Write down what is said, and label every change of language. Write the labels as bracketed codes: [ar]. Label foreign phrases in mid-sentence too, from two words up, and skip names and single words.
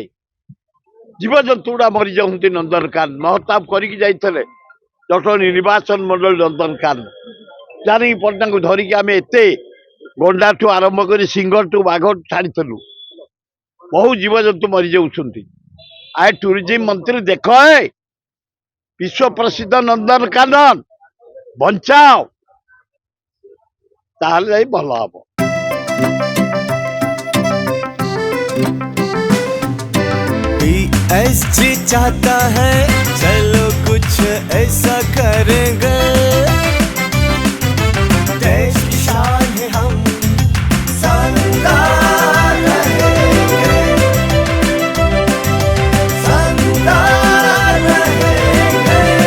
[or] ଜୀବଜନ୍ତୁ ଗୁଡା ମରିଯାଉଛନ୍ତି ନନ୍ଦନକାନନ ମହତାବ କରିକି ଯାଇଥିଲେ ଜଟଣୀ ନିର୍ବାଚନ ମଣ୍ଡଳୀ ନନ୍ଦନକାନନ ଜାନକୀ ପଟ୍ଟନାୟକଙ୍କୁ ଧରିକି ଆମେ ଏତେ ଗଣ୍ଡାଠୁ ଆରମ୍ଭ କରି ସିଂହଠୁ ବାଘ ଛାଡିଥିଲୁ ବହୁ ଜୀବଜନ୍ତୁ ମରିଯାଉଛନ୍ତି ଆଏ ଟୁରିଜିମ ମନ୍ତ୍ରୀ ଦେଖ ବିଶ୍ୱ ପ୍ରସିଦ୍ଧ ନନ୍ଦନକାନନ ବଞ୍ଚାଅ ତାହେଲେ ଯାଇ ଭଲ ହବ [hi] एसजी चाहता है चलो कुछ ऐसा करेंगे देश की शान है हम संगार रहेंगे संगार रहेंगे